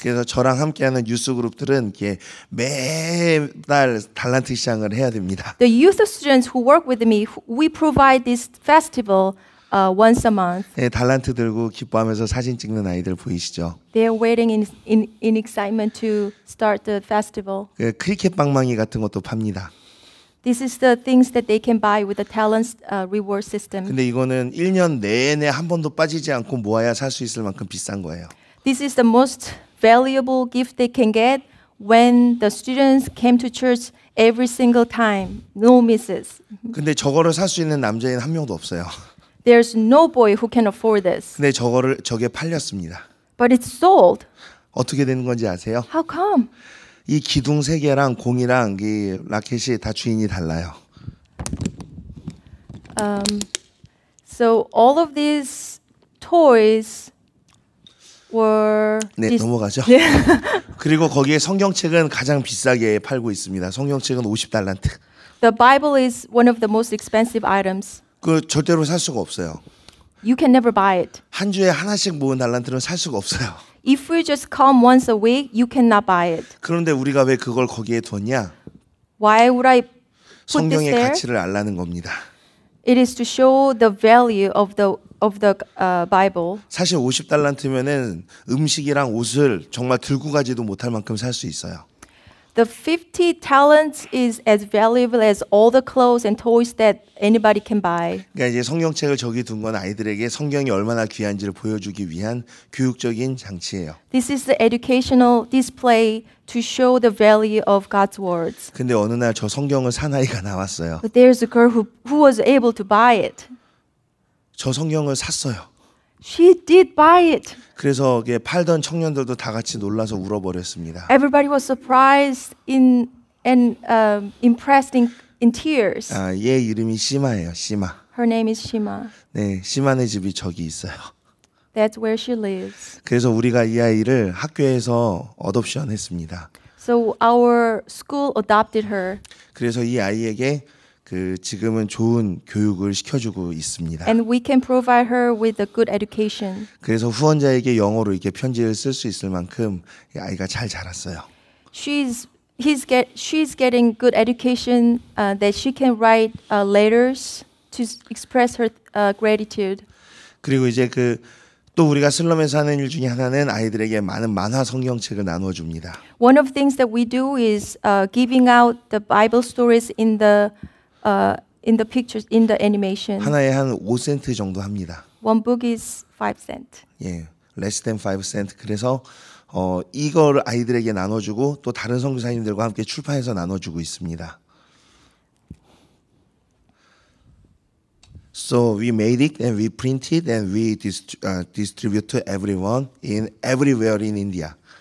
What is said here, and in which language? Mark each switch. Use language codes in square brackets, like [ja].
[ko] 그래서 저랑 함께하는 뉴스 그룹들은 이렇게 매달 달란트 시장을 해야 됩니다. [en] The youth students who work with me, we provide this festival once a month. [ko] 네, 달란트 들고 기뻐하면서 사진 찍는 아이들 보이시죠? [en] They are waiting in excitement to start the festival. [ko] 그 크리켓 방망이 같은 것도 팝니다. [en] This is the things that they can buy with the talents reward system. [ko] 근데 이거는 1년 내내 한 번도 빠지지 않고 모아야 살 수 있을 만큼 비싼 거예요. [en] This is the most valuable gift they can get when the students came to church every single time, no misses. [ko] 근데 저거를 살 수 있는 남자인 한 명도 없어요. [en] There's no boy who can afford this. [ko] 근데 저게 팔렸습니다. [en] But it's sold. [ko] 어떻게 되는 건지 아세요? [en] How come? [ko] 이 기둥 3개랑 공이랑 이 라켓이 다 주인이 달라요. [en] So all of these toys were [ko] 네, 넘어가죠. 그리고 거기에 성경책은 가장 비싸게 팔고 있습니다. 성경책은 50달란트. [en] The Bible is one of the most expensive items. [ko] 그 절대로 살 수가 없어요. [en] You can never buy it. [ko] 한 주에 하나씩 모은 달란트는 살 수가 없어요. [en] If you just come once a week, you cannot buy it. [ko] 그런데 우리가 왜 그걸 거기에 뒀냐? [en] Why would I put this [ko] 성경의 [en] there? [ko] 가치를 알라는 겁니다. [en] It is to show the value of the Bible. [ko] 사실 50달란트면은 음식이랑 옷을 정말 들고 가지도 못할 만큼 살 수 있어요. [en] The 50 talents is as valuable as all the clothes and toys that anybody can buy. [ko] 그러니까 이제 성경책을 저기 둔 건 아이들에게 성경이 얼마나 귀한지를 보여주기 위한 교육적인 장치예요. [en] This is the educational display to show the value of God's words. [ko] 근데 어느 날 저 성경을 산 아이가 나왔어요. [en] But there's a girl who was able to buy it. [ko] 저 성경을 샀어요. [en] She did buy it. [ko] 그래서 팔던 청년들도 다 같이 놀라서 울어버렸습니다. [en] Everybody was surprised and impressed in tears. [ko] 아, 얘 이름이 시마예요. 시마. [en] Her name is Shima. [ko] 네, 시마네 집이 저기 있어요. [en] That's where she lives. [ko] 그래서 우리가 이 아이를 학교에서 어덥션 했습니다. [en] So our school adopted her. [ko] 그래서 이 아이에게 지금은 좋은 교육을 시켜주고 있습니다. [en] And we can provide her with a good education. [ko] 그래서 후원자에게 영어로 이렇게 편지를 쓸 수 있을 만큼 이 아이가 잘 자랐어요. [en] She's getting good education that she can write letters to express her gratitude. [ko] 그리고 이제 또 우리가 슬럼에서 하는 일 중에 하나는 아이들에게 많은 만화 성경책을 나누어 줍니다. [en] One of the things that we do is giving out the Bible stories in the pictures, in the animation. [ko] 하나에 한 5센트 정도 합니다. [en] One book is 5 cents. 예, less than 5 cent. [ko] 그래서 이걸 아이들에게 나눠주고 또 다른 선교사님들과 함께 출판해서 나눠주고 있습니다. [en] So we made it and we printed and we distribute to everyone everywhere in India.